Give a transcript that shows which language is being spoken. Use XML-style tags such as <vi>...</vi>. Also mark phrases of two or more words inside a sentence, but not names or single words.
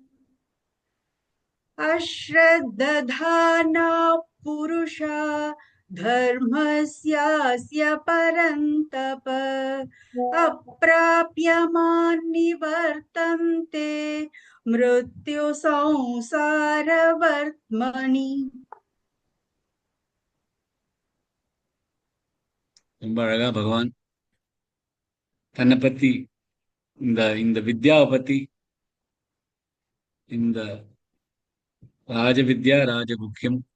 <sa>अश्रद्धधाना पुरुषा धर्मस्यास्य परन्तप अप्राप्यमान् निवर्तन्ते मृत्यु संसारवर्त्मनि।</sa> <ta>ரொம்ப அழகா பகவான் தன்னை பத்தி இந்த இந்த வித்யாவை பத்தி, இந்த</ta> <sa>राजविद्या राजगुह्यम्,</sa>